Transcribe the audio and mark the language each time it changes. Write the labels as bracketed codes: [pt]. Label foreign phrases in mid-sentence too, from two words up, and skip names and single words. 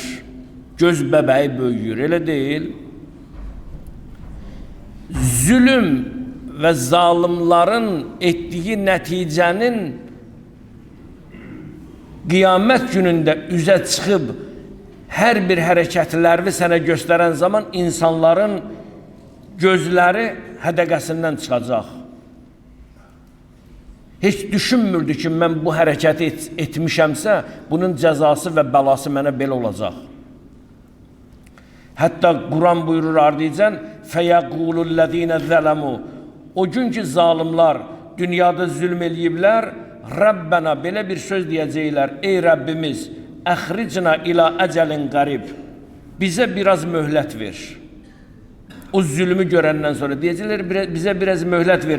[az] Göz bəbəyi böyüyür, elə deyil. Zülüm və zalimlərin etdiyi nəticənin qiyamət günündə üzə çıxıb hər bir hərəkətlərini sənə göstərən zaman insanların gözləri hədəqəsindən çıxacaq. Heç düşünmürdü ki, mən bu hərəkəti etmişəmsə, bunun cəzası və bəlası mənə belə olacaq. Hətta Quran buyurur ardıycan, [ar] فَيَقُولُ الَّذ۪ينَ ظَلَمُوا [az] O gün ki, zalimlar dünyada zülm eləyiblər, Rabbena belə bir söz deyəcəklər, ey Rəbbimiz, [ar] أخرجنا إلى أجل قريب, [az] bizə biraz möhlət ver. O zülmü görəndən sonra deyəcəklər, bizə biraz möhlət ver.